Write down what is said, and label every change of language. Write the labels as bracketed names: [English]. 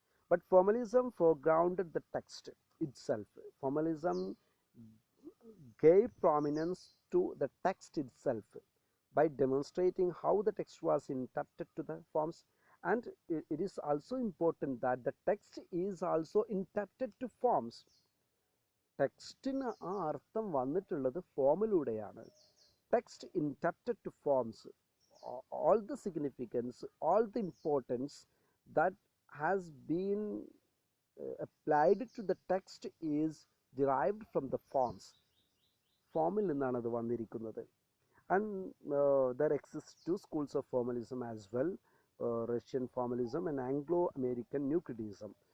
[English] But formalism foregrounded the text itself. Formalism gave prominence to the text itself by demonstrating how the text was interpreted to the forms, and it is also important that the text is also interpreted to forms. [Malayalam] ടെക്സ്റ്റിന് ആ അർത്ഥം വന്നിട്ടുള്ളത് ഫോമിലൂടെയാണ്. [English] Text interpreted to forms, all the significance, all the importance that has been applied to the text is derived from the forms. [Malayalam] ഫോമിൽ നിന്നാണ് അത് വന്നിരിക്കുന്നത്. [English] And there exist two schools of formalism as well, Russian formalism and Anglo-American new criticism.